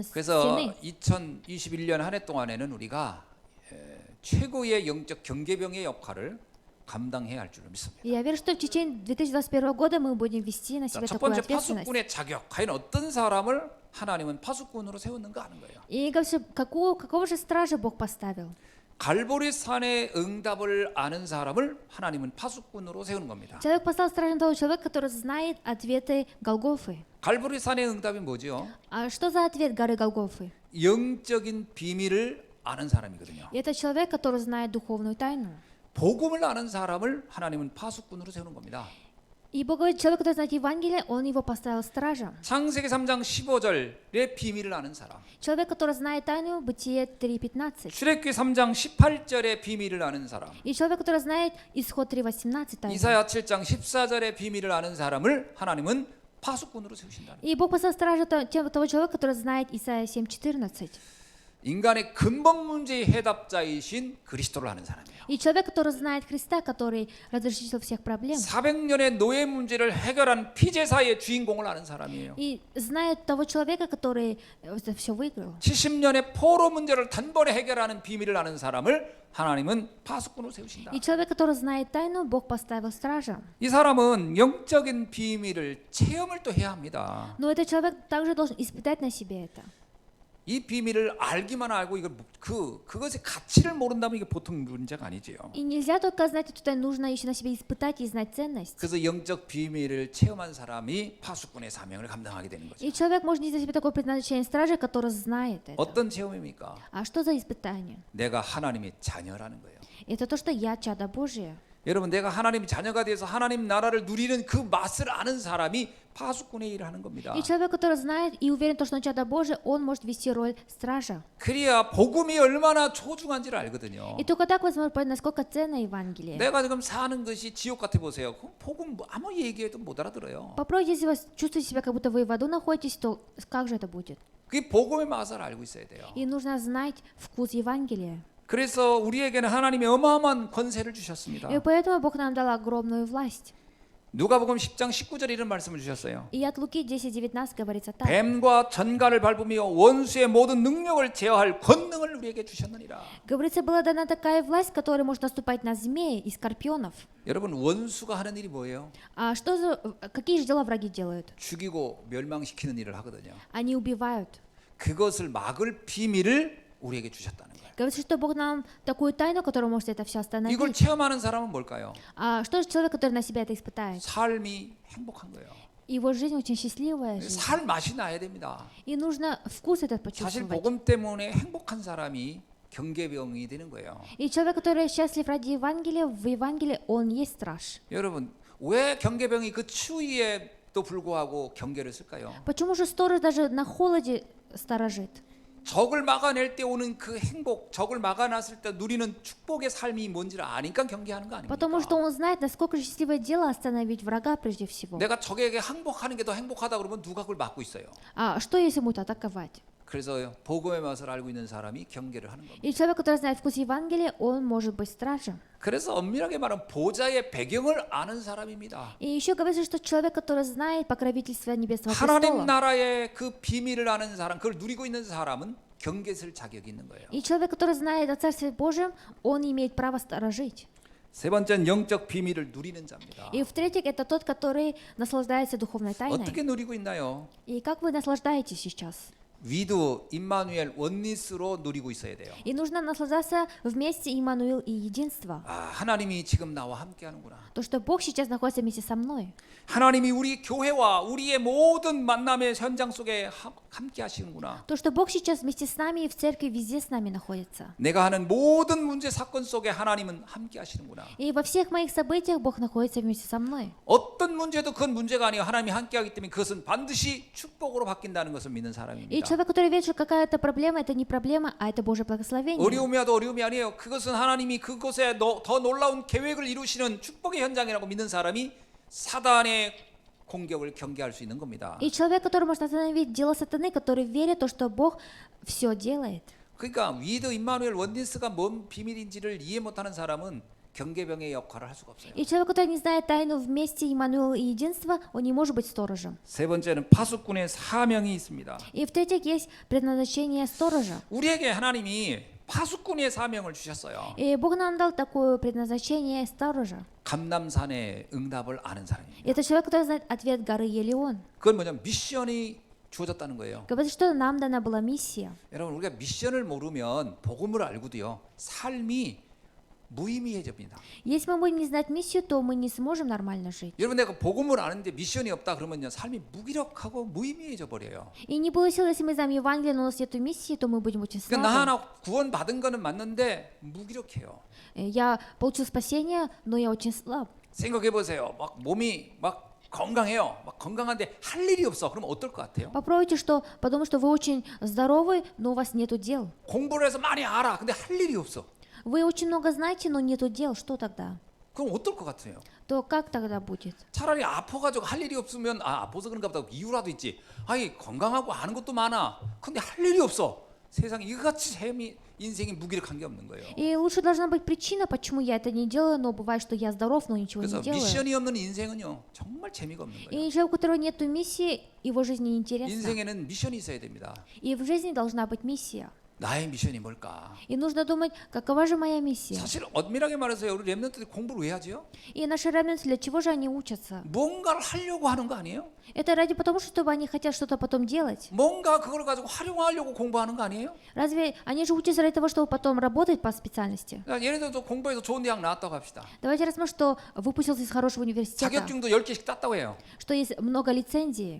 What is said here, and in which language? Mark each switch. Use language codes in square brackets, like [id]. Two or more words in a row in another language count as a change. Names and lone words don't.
[ko] 그래서 [ru] стены. [ko] 2021년 한 해 동안에는 우리가 최고의 영적 경계병의 역할을 감당해야 할 줄을 믿습니다. [ru] И я верю, что в течение 2021 года мы будем вести на [ko] 자, [ru] себя [ko] 첫 [ru] такую [ko] 번째 [ru] ответственность. [ko] 파수꾼의 자격, 과연 어떤 사람을 하나님은 파수꾼으로 세웠는가 하는 거예요. [ru] И говорится, какого же стража Бог поставил? [ko] 갈보리 산의 응답을 아는 사람을 하나님은 파수꾼으로 세우는 겁니다. [ru] Человек поставил стражем того человека, который знает ответы Голгофы. [ko] 갈보리 산의 응답이 뭐죠? [ru] А что за ответ горы Голгофы? [ko] 영적인 비밀을 아는 사람이거든요. [ru] Это человек, который знает духовную тайну. [ko] 복음을 아는 사람을 하나님은 파수꾼으로 세우는 겁니다. [ru] И Бог говорит, человек, который знает Евангелие, он его поставил стражем. [ko] 창세기 3장 15절의 비밀을 아는 사람, [ru] Человек, который знает тайну, Бытие 3:15. [ko] 출애굽기 3장 18절의 비밀을 아는 사람, [ru] И человек, который знает Исход 3:18 тайну. [ko] 이사야 7장 14절의 비밀을 아는 사람을 하나님은 파수꾼으로 세우신다. [ru] И Бог поставил стражу того человека, который знает Исайя 7:14. [ko] 인간의 근본 문제의 해답자이신 그리스도를 아는 사람이에요. [ru] И человек, который знает Христа, который разрешил всех проблем. [ko] 400년의 노예 문제를 해결한 피제사의 주인공을 아는 사람이에요. [ru] И знает того человека, который это все выиграл. [ko] 70년의 포로 문제를 단번에 해결하는 비밀을 아는 사람을 하나님은 파수꾼으로 세우신다. [ru] И человек, который знает тайну, Бог поставил стражем. [ko] 이 사람은 영적인 비밀을 체험을 또 해야 합니다. [ru] Но этот человек также должен испытать на себе это. [ko] 이 비밀을 알기만 알고 이걸 그것의 가치를 모른다면 이게 보통 문제가 아니지요. [ru] И нельзя только знать эту тайну, нужно еще на себе испытать и знать ценность. [ko] 그래서 영적 비밀을 체험한 사람이 파수꾼의 사명을 감당하게 되는 거죠. [ru] И человек может нести на себе такое предназначение стража, который знает это. [ko] 어떤 체험입니까? [ru] А что за испытание? [ko] 내가 하나님의 자녀라는 거예요. [ru] Это то, что я чадо Божие. [ko] 여러분, 내가 하나님의 자녀가 돼서 하나님 나라를 누리는 그 맛을 아는 사람이 파수꾼의 일을 하는 겁니다. [ru] И человек, который знает и уверен, что он чадо Божие, он может вести роль стража. [ko] 그래야 복음이 얼마나 소중한지를 알거든요. [ru] И только так вы сможете понять, насколько ценно Евангелие. [ko] 내가 지금 사는 것이 지옥 같아 보세요. 복음 아무 얘기해도 못 알아들어요. [ru] Попробуйте, если вы чувствуете себя, как будто вы в аду находитесь, то как же это будет? [ko] 그게 복음의 맛을 알고 있어야 돼요. [ru] И нужно знать вкус Евангелия. [ko] 그래서 우리에게는 하나님이 어마어마한 권세를 주셨습니다. [ru] И поэтому Бог нам дал огромную власть. [ko] 누가복음 10장 19절에 이런 말씀을 주셨어요. [ru] И от Луки 10:19 говорится так. [ko] 뱀과 전갈을 밟으며 원수의 모든 능력을 제어할 권능을 우리에게 주셨느니라. [ru] Говорится, была дана такая власть, которой можно наступать на змеи и скорпионов. [ko] 여러분, 원수가 하는 일이 뭐예요? [ru] А какие же дела враги делают? [ko] 죽이고 멸망시키는 일을 하거든요. [ru] Они убивают. [ko] 그것을 막을 비밀을 우리에게 주셨다는 거예요. [ru] Говорится, что Бог нам такую тайну, которая может это все [ko] 이걸 [ru] остановить. [ko] 체험하는 사람은 뭘까요? [ru] А что же человек, который на себя это испытает? [ko] 삶이 행복한 거예요. [ru] Его жизнь очень счастливая жизнь. [ko] 살 맛이 나야 됩니다. [ru] И нужно вкус этот [ko] 사실 [ru] почувствовать. [ko] 복음 때문에 행복한 사람이 경계병이 되는 거예요. [ru] И человек, который счастлив ради Евангелия, в Евангелии он есть страж. [ko] 여러분, 왜 경계병이 그 추위에도 불구하고 경계를 쓸까요? [ru] Почему же сторож даже на холоде сторожит? [ko] 적을 막아낼 때 오는 그 행복, 적을 막아놨을 때 누리는 축복의 삶이 뭔지를 아니까 경계하는 거 아닙니까? [ru] Потому что он знает, насколько счастливое дело остановить врага прежде всего. [ko] 내가 적에게 항복하는 게 더 행복하다 그러면 누가 그걸 막고 있어요. [ru] А что если ему атаковать? [ko] 그래서 복음의 맛을 알고 있는 사람이 경계를 하는 겁니다. [ru] И человек, который знает вкус Евангелия, он может быть стражем. [ko] 그래서 엄밀하게 말하면 보좌의 배경을 아는 사람입니다. [ru] И еще говорится, что человек, который знает покровительство Небесного [ko] 하나님 [ru] престола. [ko] 나라의 그 비밀을 아는 사람, 그걸 누리고 있는 사람은 경계 쓸 자격이 있는 거예요. [ru] И человек, который знает о Царстве Божьем, он имеет право сторожить. [ko] 세 번째는 영적 비밀을 누리는 자입니다. [ru] И в-третьих, это тот, который наслаждается духовной тайной. [ko] 어떻게 누리고 있나요? [ru] И как вы наслаждаетесь сейчас? [ko] 위드, 임마누엘, 원니스로 누리고 있어야 돼요. [ru] И нужно наслаждаться вместе Иммануил и единство. [ko] 아, 하나님이 지금 나와 함께 하는구나. [ru] То, что Бог сейчас находится вместе со мной. [ko] 하나님이 우리 교회와 우리의 모든 만남의 현장 속에 함께 하시는구나. [ru] То, что Бог сейчас вместе с нами и в церкви везде с нами находится. [ko] 내가 하는 모든 문제 사건 속에 하나님은 함께 하시는구나. [ru] И во всех моих событиях Бог находится вместе со мной. [ko] 어떤 문제도 그건 문제가 아니에요. 하나님이 함께 하기 때문에 그것은 반드시 축복으로 바뀐다는 것을 믿는 [ru] И [ko] 사람입니다. [ru] человек, который верит, что какая-то проблема, это не проблема, а это Божье благословение. [ko] 어려움이 와도 어려움이 아니에요. 그것은 하나님이 그곳에 더 놀라운 계획을 이루시는 축복의 현장이라고 믿는 사람이 사단의 공격을 경계할 수 있는 겁니다. [ru] И человек, который может остановить дело сатаны, который верит, то, что Бог все делает. [ko] 그러니까 위드, 임마누엘, 원니스가 뭔 비밀인지를 이해 못하는 사람은 경계병의 역할을 할 수가 없어요. [ru] И человек, который не знает тайну вместе Иммануил и единство, он не может быть сторожем. [ko] 세 번째는 파수꾼의 사명이 있습니다. [ru] И в-третьих, есть предназначение сторожа. [ko] 우리에게 하나님이 파수꾼의 사명을 주셨어요. [ru] И Бог нам дал такое предназначение сторожа. [ko] 감남산의 응답을 아는 사람입니다. [ru] Это человек, который знает ответ горы Елеон. [ko] 그건 뭐냐면 미션이 주어졌다는 거예요. [ru] Говорит, что нам дана была миссия. [ko] 여러분, 우리가 미션을 모르면 복음을 알고도요, 삶이 무의미해집니다. [ru] Если мы будем не знать миссию, то мы не сможем нормально жить. [ko] 여러분, 내가 복음을 아는데 미션이 없다 그러면요, 삶이 무기력하고 무의미해져 버려요. [ru] И не было сил, если мы знаем Евангелие, но у нас нет миссии, то мы будем очень [ko] 그러니까 나 [ru] слабы. [ko] 하나 구원 받은 거는 맞는데 무기력해요. [ru] Я получил спасение, но я очень слаб. [ko] 생각해 보세요. 막 몸이 막 건강해요. 막 건강한데 할 일이 없어. 그럼 어떨 것 같아요? [ru] Попробуйте, что потому что вы очень здоровы, но у вас нету дел. [ko] 공부를 해서 많이 알아. 근데 할 일이 없어. [ru] Вы очень много знаете, но нету дел. Что тогда? [ko] 그럼 어떨 것 같아요? [ru] То как тогда будет? [ko] 차라리 아파가지고 할 일이 없으면 아파서 그런가 보다 이유라도 있지. 아니 건강하고 아는 것도 많아. 근데 할 일이 없어. 세상에 이같이 인생이 무기력한 게 없는 거예요. [ru] И лучше должна быть причина, почему я это не делаю, но бывает, что я здоров, но ничего [ko] 그래서 [ru] не делаю. [ko] 미션이 없는 인생은요 정말 재미가 없는 거예요. [ru] И человек, у которого нет миссии, его жизнь неинтересна. [ko] 인생에는 미션이 있어야 됩니다. [ru] И в жизни должна быть миссия. [ko] 나의 미션이 뭘까? [ru] И нужно думать, какова же моя миссия. [ko] 사실 엄밀하게 말해서 우리 렘넌트들이 공부를 왜 하지요? [ru] И наши ремнанты, для чего же они учатся? [ko] 뭔가를 하려고 하는 거 아니에요? [ru] Это ради потому, чтобы они хотят что-то потом делать. [ko] 뭔가 그걸 가지고 활용하려고 공부하는 거 아니에요? [ru] Разве они же учатся ради того, чтобы потом работать по специальности? [ko] 그러니까 예를 들어서 공부해서 좋은 대학 나왔다고 합시다. [ru] Давайте рассмотрим, что выпустился из хорошего университета, [ko] 자격증도 10개씩 땄다고 해요. [ru] что есть много лицензий,